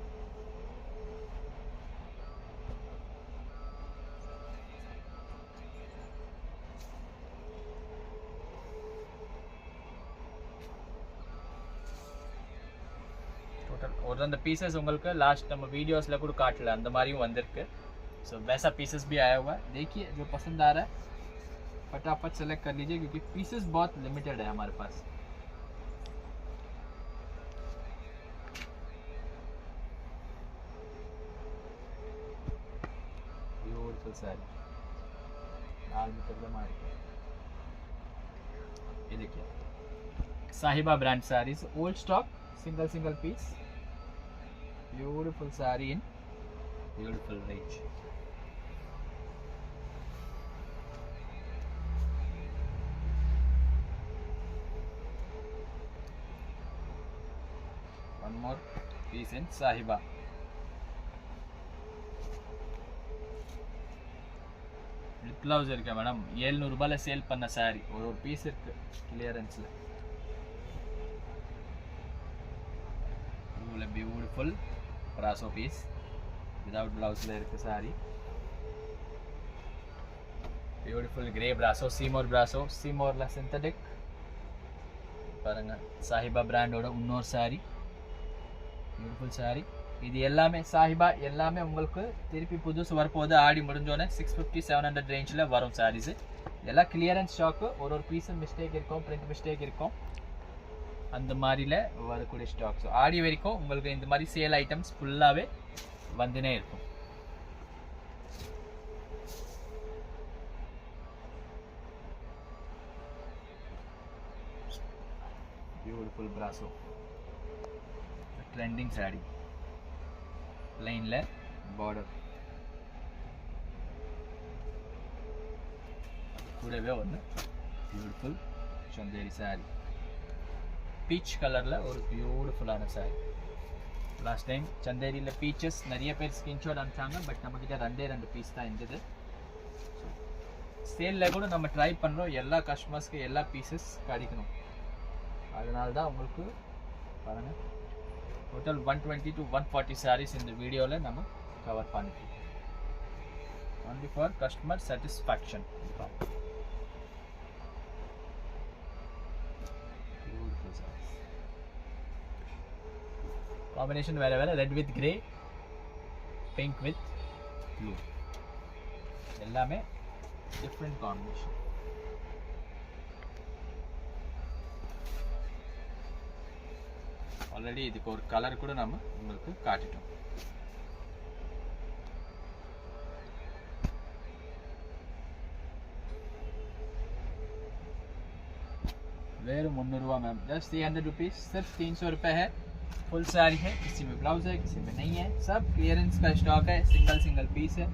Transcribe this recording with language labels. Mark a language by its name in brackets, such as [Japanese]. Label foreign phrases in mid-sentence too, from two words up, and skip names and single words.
[Tamil] और அந்த पीसेस உங்களுக்கு लास्ट நம்ம वीडियोसல கூட காட்டல, அந்த மாதிரியும் வந்திருக்கு. [Hindi] सो वैसा पीसेस भी आया हुआ है. देखिए जो पसंद आ रहा है फटाफट सेलेक्ट कर लीजिए, क्योंकि पीसेस बहुत लिमिटेड है हमारे पास. ब्यूटीफुल साड़ी लाल मीटर में मार के ये देखिए साहिबा [English] brand sarees, old stock, single piece, beautiful saree in beautiful range. One more piece in sahiba. [Tamil] ब्लाउज இருக்கு மேடம், 700 ரூபாயில சேல் பண்ண சாரி ஒரு பீஸ் இருக்கு கிளியரன்ஸ்ல. [English] beautiful brasso piece without blouse saree. beautiful grey brasso, seamore synthetic साहिबा ब्रांडोட [Tamil] இன்னொரு சாரி. [English] beautiful saree. [Tamil] இது எல்லாமே சாஹிபா, எல்லாமே உங்களுக்கு திருப்பி புதுசு வரப்போகுது. ஆடி முடிஞ்சோடனே 650-700 ரேஞ்சில் வரும் சாரீஸ். இதெல்லாம் [English] clearance stock. [Tamil] ஒரு பீஸும் மிஸ்டேக் இருக்கும், பிரிண்ட் மிஸ்டேக் இருக்கும், அந்த மாதிரில வரக்கூடிய ஸ்டாக்ஸ். ஆடி வரைக்கும் உங்களுக்கு இந்த மாதிரி [English] sale items [Tamil] ஃபுல்லாகவே வந்துனே இருக்கும். [English] beautiful brasso trending saree, plain border [Tamil] கூடவே ஒன்று பியூட்டிஃபுல் சந்தேரி சாரி, பீச் கலரில் ஒரு பியூட்டிஃபுல்லான சாரி. [English] last time [Tamil] சந்தேரியில் பீச்சஸ் நிறைய பேர் ஸ்கிரீன்ஷாட் அனுப்பிச்சாங்க, பட் நம்மக்கிட்ட 2 பீஸ் தான் இருந்தது. சேலில் கூட நம்ம ட்ரை பண்ணுறோம் எல்லா கஸ்டமர்ஸ்க்கு எல்லா பீசஸ் கிடைக்கணும். அதனால தான் உங்களுக்கு பாருங்கள் டோட்டல் 120 to 140 சாரீஸ் இந்த வீடியோவில் நம்ம கவர் பண்ணிட்டோம். [English] only for customer satisfaction. Beautiful sarees. [Tamil] Combination வேற வேற, [English] red with grey, pink with blue, எல்லாமே different combination. [Tamil] ஆல்ரெடி இதுக்கு ஒரு கலர் கூட நம்ம உங்களுக்கு காட்டிட்டோம். [Hindi] वेर 300 रुपये मैम, जस्ट 300 रुपीज़, सिर्फ 300 रुपये है. फुल साड़ी है, किसी में ब्लाउज है, किसी में नहीं है, सब क्लियरेंस का स्टॉक है, [English] single piece [Hindi] है.